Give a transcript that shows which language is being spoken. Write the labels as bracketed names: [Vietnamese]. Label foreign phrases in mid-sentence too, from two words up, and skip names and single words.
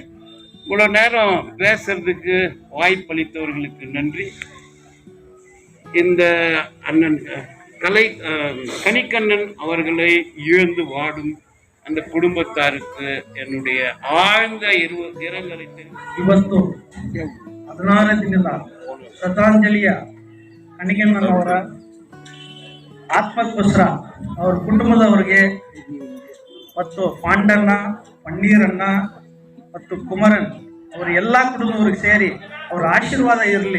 [Tamil] இவ்வளோ நேரம் பேசுறதுக்கு வாய்ப்பளித்தவர்களுக்கு நன்றி. இந்த அண்ணன் கனிக்கண்ணன் அவர்களை இழந்து வாடும் அந்த குடும்பத்தாருக்கு என்னுடைய ಆழ்ந்த இரங்கலை [Kannada] ಇವತ್ತು 16 ದಿನದ ಶ್ರದ್ಧಾಂಜಲಿಯ ಕಣಿಕಣ್ಣನ್ ಅವರ ಆತ್ಮಕ್ಕೋಸ್ಕರ ಅವರ ಕುಟುಂಬದವರಿಗೆ ಮತ್ತು ಪಾಂಡಣ್ಣ, ಪನ್ನೀರಣ್ಣ ಮತ್ತು ಕುಮರನ್ ಅವರ ಎಲ್ಲ ಕುಟುಂಬದವ್ರಿಗೆ ಸೇರಿ ಅವರ ಆಶೀರ್ವಾದ ಇರಲಿ.